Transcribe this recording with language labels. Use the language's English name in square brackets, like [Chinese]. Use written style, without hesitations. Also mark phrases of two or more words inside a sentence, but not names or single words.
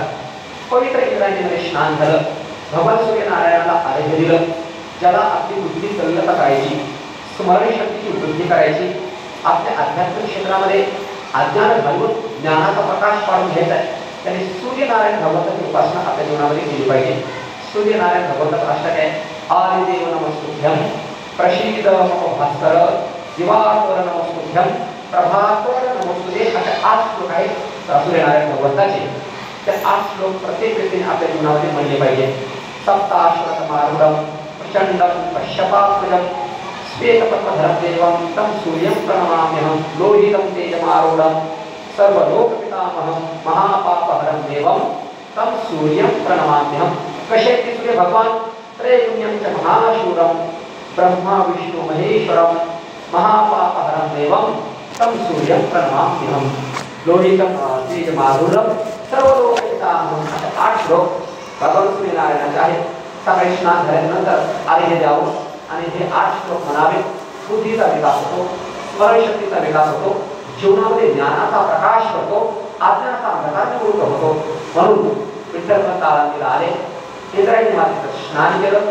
[Marathi] पवित्र इंद्रायणीमध्ये स्नान झालं, भगवान सूर्यनारायणाला आरोग्य दिलं. ज्याला आपली बुद्धी तल्लता करायची, स्मरणशक्तीची वृद्धी करायची, आपल्या आध्यात्मिक क्षेत्रामध्ये अज्ञान घालवून ज्ञानाचा प्रकाश पाडून घ्यायचा आहे, त्यांनी सूर्यनारायण भगवंताची उपासना आपल्या जीवनामध्ये केली पाहिजे. सूर्यनारायण भगवंताचा अष्टक आहे, [Sanskrit] आदिदेव नमस्तुभ्यं, प्रसीद मम भास्कर, दिवाकर नमस्तुभ्यं, प्रभाकर नमस्तुते. [Marathi] अशा 8 श्लोक आहेत सूर्यनारायण भगवंताचे. त्या 8 श्लोक प्रत्येक व्यक्तीने आपल्या जीवनामध्ये म्हणले पाहिजे. [Sanskrit] सप्ताश्वतमारूढं प्रचंडं कश्यपात्मजं श्वेतपद्मधरं देवं तं सूर्यं प्रणमाम्यहं लोहितं तेजमारूढं सर्वलोकपितामहं महापापहरं देवं तं सूर्यं प्रणमाम्यहं. [Marathi] कसे ते सूर्य भगवान [Sanskrit] त्रैगुण्यं च महाशूरं ब्रह्मा विष्णु महेश्वरं महापापहरं देवं तं सूर्यं प्रणमाम्यहं लोहितं तेजमारूढं सर्वलोकपितामहं. [Marathi] अशा 8 श्लोक भगवान सूर्यनारायणाचे आहेत. सकाळी स्नान झाल्यानंतर अर्घ्य द्यावं आणि हे 8 श्लोक म्हणावे. बुद्धीचा विकास होतो, स्मरणशक्तीचा विकास होतो, जीवनामध्ये ज्ञानाचा प्रकाश पडतो, अज्ञानाचा अंधकार निवृत्त होतो. म्हणून विठ्ठल आळंदीला आले, इंद्रायणी मातेचं स्नान केलं.